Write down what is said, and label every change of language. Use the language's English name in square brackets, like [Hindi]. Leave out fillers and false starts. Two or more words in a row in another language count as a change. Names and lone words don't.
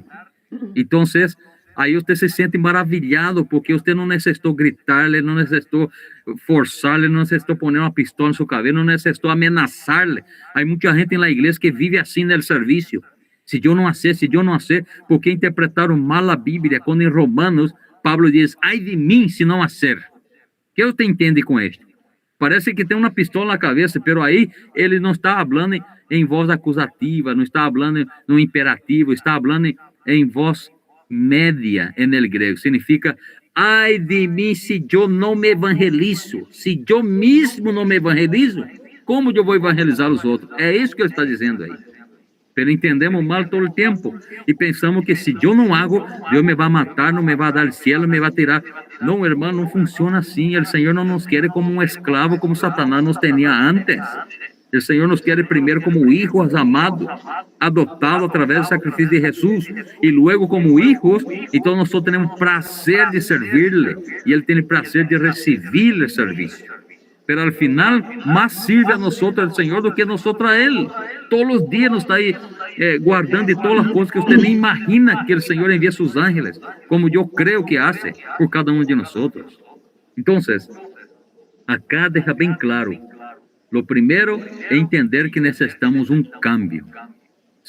[Spanish] Entonces, ahí usted se siente maravillado, porque usted no necesitó gritarle, no necesitó forzarle, no necesitó poner una pistola en su cabeza, no necesitó amenazarle. Hay mucha gente en la iglesia que vive así en el servicio. Si yo no hacer, porque interpretaron mal la Biblia, cuando en Romanos, Pablo dice, ay de mí si no hacer. ¿Qué usted entiende con esto? [Portuguese] Parece que tem uma pistola na cabeça, pero aí ele não está falando em voz acusativa, não está falando no imperativo, está falando em voz média [Spanish] en el grego. [Portuguese] Significa, ai de mim se eu não me evangelizo, se eu mesmo não me evangelizo, como eu vou evangelizar os outros? É isso que ele está dizendo aí. Pero entendemos mal todo o tempo e pensamos que se eu não hago, Deus me vai matar, não me vai dar o cielo, me vai tirar. Não, hermano, não funciona assim. O Senhor não nos quer como um escravo, como Satanás nos tinha antes. O Senhor nos quer primeiro como [Spanish] hijos amados, [Portuguese] adotados através do sacrifício de Jesus, e logo como hijos. Então nós temos prazer de servirle e Ele tem prazer de receber o serviço. [Spanish] Pero al final más sirve a nosotros el Señor [Portuguese] do que [Spanish] nosotros a Él. Todos los días nos está ahí guardando de todas las cosas que usted ni imagina que el Señor envía sus ángeles, como yo creo que hace por cada uno de nosotros. Entonces, acá deja bien claro, lo primero es entender que necesitamos un cambio.